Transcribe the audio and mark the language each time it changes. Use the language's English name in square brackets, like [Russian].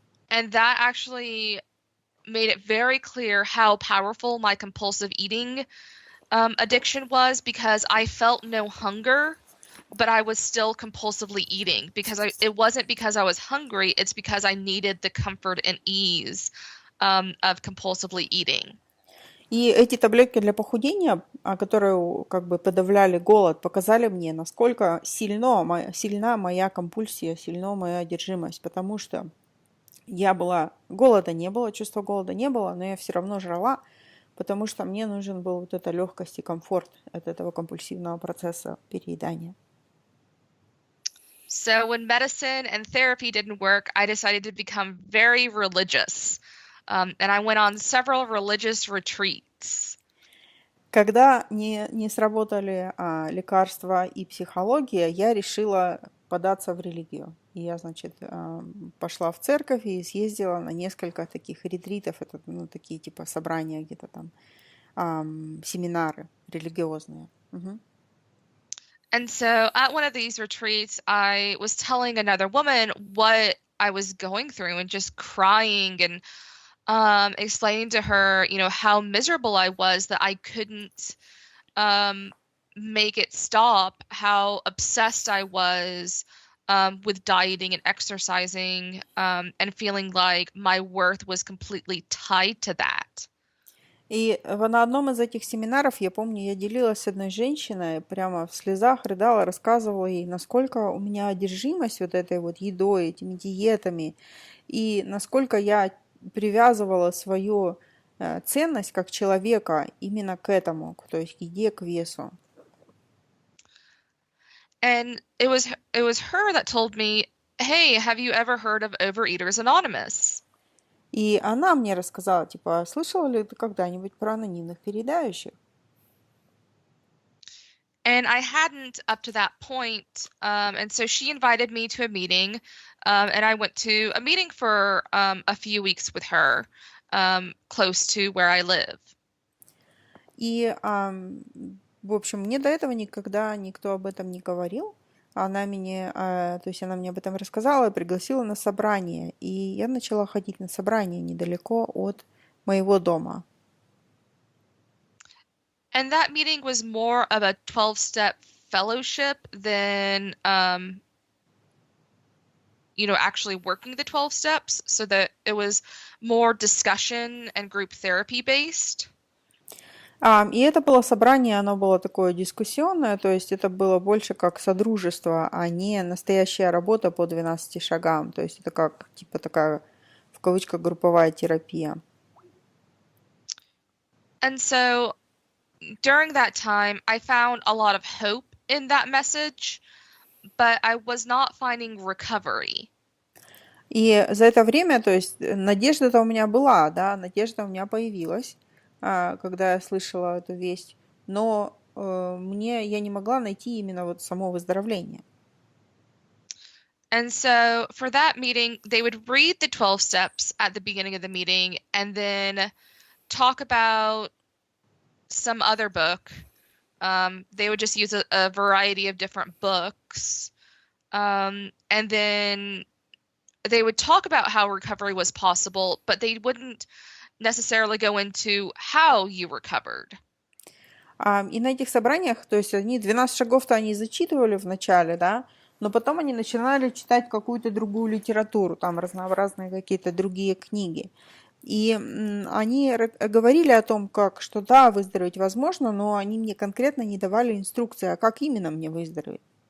[English] And that actually made it very clear how powerful my compulsive eating addiction was, because I felt no hunger, but I was still compulsively eating because it wasn't because I was hungry, it's because I needed the comfort and ease of compulsively eating. [Russian] И эти таблетки для похудения, которые как бы подавляли голод, показали мне, насколько сильна моя компульсия, сильна моя одержимость, потому что голода не было, чувства голода не было, но я все равно жрала, потому что мне нужен был вот эта легкость и комфорт от этого компульсивного процесса переедания. [English] So when medicine and therapy didn't work, I decided to become very religious. And I went on several religious retreats. [Russian] Когда не сработали лекарства и психология, я решила податься в религию. И я, значит, пошла в церковь и съездила на несколько таких ретритов, это такие типа собрания где-то там, семинары религиозные. Угу. [English] And so at one of these retreats, I was telling another woman what I was going through and just crying and explaining to her, how miserable I was that I couldn't make it stop, how obsessed I was with dieting and exercising, and feeling like my worth was completely tied to that. [Russian] И на одном из этих семинаров, я помню, я делилась с одной женщиной, прямо в слезах рыдала, рассказывала ей, насколько у меня одержимость вот этой вот едой, этими диетами, и насколько я привязывала свою ценность как человека именно к этому, то есть к еде, к весу. [English] And it was her that told me, "Hey, have you ever heard of Overeaters Anonymous?" [Russian] И она мне рассказала, типа, слышала ли ты когда-нибудь про анонимных переедающих? [English] And I hadn't up to that point, and so she invited me to a meeting, and I went to a meeting for a few weeks with her, close to where I live. [Russian] И, в общем, мне до этого никогда никто об этом не говорил. Она мне об этом рассказала и пригласила на собрание. И я начала ходить на собрание недалеко от моего дома. [English] And that meeting was more of a 12-step fellowship than, actually working the 12 steps, so that it was more discussion and group therapy based. [Russian] И это было собрание, оно было такое дискуссионное, то есть это было больше как содружество, а не настоящая работа по 12 шагам. То есть это как, типа, такая, в кавычках, групповая терапия. [English] And so during that time, I found a lot of hope in that message, but I was not finding recovery. [Russian] И за это время, то есть надежда-то у меня была, да, надежда у меня появилась, когда я слышала эту весть, но я не могла найти именно вот само выздоровление. [English] And so for that meeting, they would read the 12 steps at the beginning of the meeting and then talk about some other book. They would just use a variety of different books. And then they would talk about how recovery was possible, but they wouldn't necessarily go into how you recovered. [Russian] И на этих собраниях, то есть 12 шагов-то они зачитывали в начале, да, но потом они начинали читать какую-то другую литературу, там разнообразные какие-то другие книги. И они говорили о том, как, что да, выздороветь возможно, но они мне конкретно не давали инструкции, а как именно мне выздороветь.